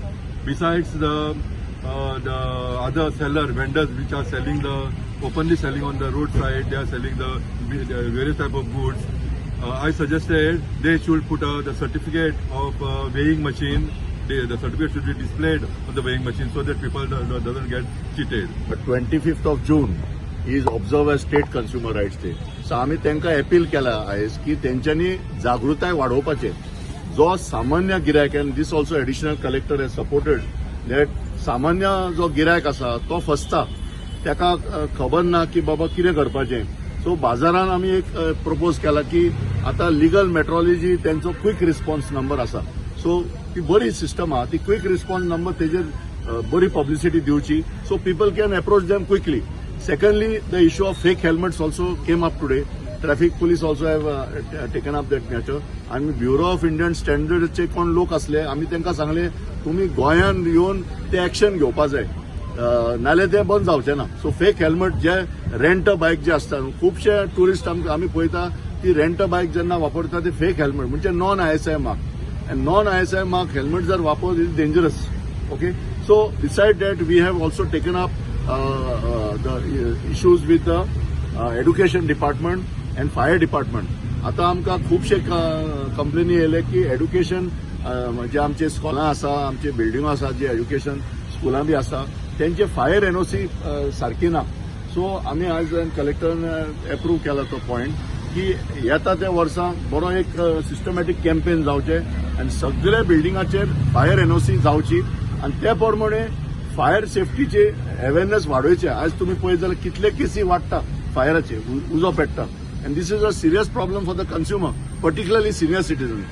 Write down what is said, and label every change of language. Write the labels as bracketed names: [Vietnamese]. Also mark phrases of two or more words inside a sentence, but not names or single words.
[English] Besides the other vendors which are openly selling on the roadside, they are selling the various type of goods. I suggested they should put the certificate of weighing machine. The certificate should be displayed on the weighing machine so that people doesn't get cheated. But 25th of June is observed as State Consumer Rights Day. [Konkani] So आम्ही त्यांना अपील केला आहे की त्यांच्यानी जागृताय वाढवपाचे. जो सामान्य गिरायक, [English] and this also Additional Collector has supported that [Konkani] सामान्य जो गिरायक असा तो फसता, त्याका खबर ना की बाबा कितें करपाचें. सो बाजारान आम्ही एक प्रपोज केला की आता [English] legal metrology [Konkani] त्यांचो [English] quick response number [Konkani] असा. सो ती बरी सिस्टम आहा, ती [English] quick response number [Konkani] तेजेर बरी पब्लिसिटी दिवची, [English] so people can approach them quickly. Secondly, the issue of fake helmets also came up today. Traffic police also have taken up that matter. [Konkani] And Bureau of Indian Standards चे कोण लोक असले, आम्ही त्यांना सांगले तुम्ही गोंयान येऊन ते ऍक्शन घेवपा जाय, नाले ते बंद जावचे ना. सो [English] fake helmet [Konkani] जे [English] rent bike [Konkani] जे असतात, खूपशे टुरिस्ट आम्ही पळयता ती [English] rent bike [Konkani] जेन्ना वापरता ते [English] fake helmet [Konkani] म्हणजे [English] non ISI mark. And non-ISI mark helmets are vaporized is dangerous. Okay. So beside that, we have also taken up the issues with the education department and fire department. [Konkani] आता आमका खूपशे कंप्लेनी येले की एड्युकेशन म्हणजे आमचे स्कॉलां आसा, आमचे बिल्डिंगो आसा, जे एड्युकेशन स्कुलां बी आसा, त्यांचे [English] fire NOC [Konkani] सारखी ना. सो आम्ही आज कलेक्टरान अप्रूव्ह केला तो पॉइंट की येता त्या वर्सा बरो एक [English] systematic campaign [Konkani] जावचे आणि सगळ्या बिल्डिंगाचेर [English] fire NOC [Konkani] जावची आणि त्या प्रमाणे फायर सेफ्टीचे अवेअरनेस वाडोवचे. आज तुम्ही पळयत जाल्यार कितले केसी वाडटा फायराचे, उजो पेट्टा. [English] And this is a serious problem for the consumer, particularly senior citizens.